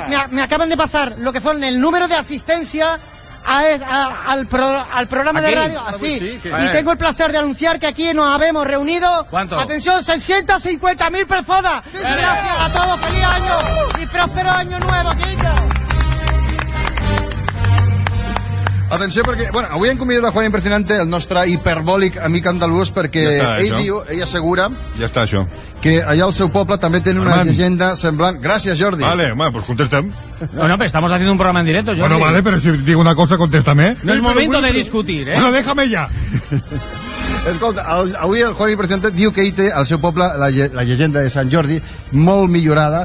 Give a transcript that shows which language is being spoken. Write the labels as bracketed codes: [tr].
[es] Me acaban de pasar lo que son el número de asistencia al programa aquí de radio, así. Sí, y tengo el placer de anunciar que aquí nos habemos reunido. ¿Cuánto? Atención, 650.000 personas. Sí, gracias a todos, feliz año y próspero año nuevo, Quillo. [ca] Atenció, perquè... Bueno, avui hem convidat a Juan Impresionante, el nostre hiperbòlic amic andalús, perquè ja està, ell diu, ell assegura... Ja està, això. Que allà al seu poble també tenen una llegenda semblant... Gràcies, Jordi. [es] Vale, bueno, pues [ca] contestem. [es] No, pero estamos haciendo un programa en directo, Jordi. Bueno, vale, pero si digo una cosa, contéstame. [ca] No és moment de discutir, eh? [es] Bueno, déjame ya. [ca] Escolta, avui el Juan Impresionante diu que ell té al seu poble la llegenda de Sant Jordi molt millorada.